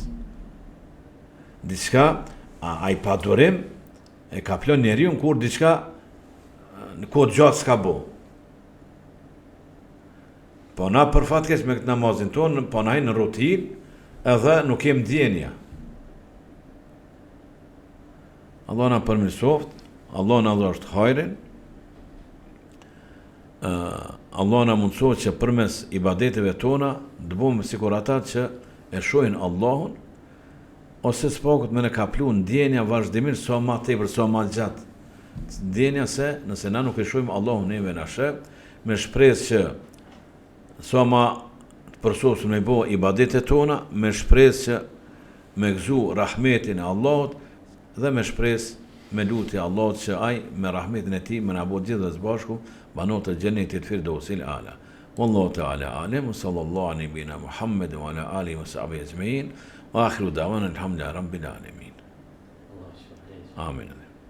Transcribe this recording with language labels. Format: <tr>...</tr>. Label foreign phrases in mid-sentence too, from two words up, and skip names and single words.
<sq>Diçka, ai padurim e ka plon njeriu kur diçka në kohë gjatë s'ka bo. Po na për fatkeq me këtë namazin tonë, po na në rutinë, edhe nuk kem ndjenja. Allah na përmirësoft, Allah na dhurojë hajrin. Allah na mundësohet që përmes ibadeteve tona të bëjmë sikur ata që e shohin Allahun, ose s'pakut me në kaplu ndjenja vazhdimisht sa ma tepër, sa ma gjatë. Ndjenja se nëse na nuk e shohim Allahun neve na sheh, me shpresë që sa ma të përsosëm me bo ibadetet tona, me shpresë që me gëzu rahmetin e Allahut, dhe me shpresë me lutje Allahut që ai me rahmetin e tij më na bëj gjithë së bashku banot e xhenetit</sq> <ar>الفردوس الأعلى. والله تعالى أعلم، صلى الله على نبينا محمد وعلى آله وصحبه أجمعين، وآخر دعوانا الحمد لله رب العالمين. Amin.</ar>